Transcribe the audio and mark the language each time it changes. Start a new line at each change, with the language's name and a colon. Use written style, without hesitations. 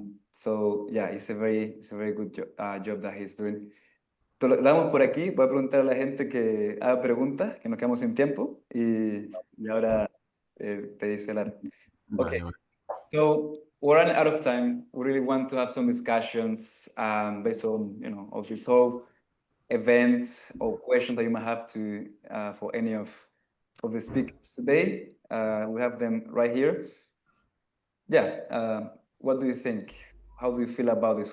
English: So yeah, it's a very good job that he's doing.
Spanish: Lo damos por aquí. Voy a preguntar a la gente que haga preguntas, que nos quedamos sin tiempo. Y ahora te dice Lara.
English: Okay, so we're running out of time. We really want to have some discussions based on, you know, of this whole event or questions that you might have to for any of the speakers today. We have them right here. Yeah, what do you think? How do you feel about this?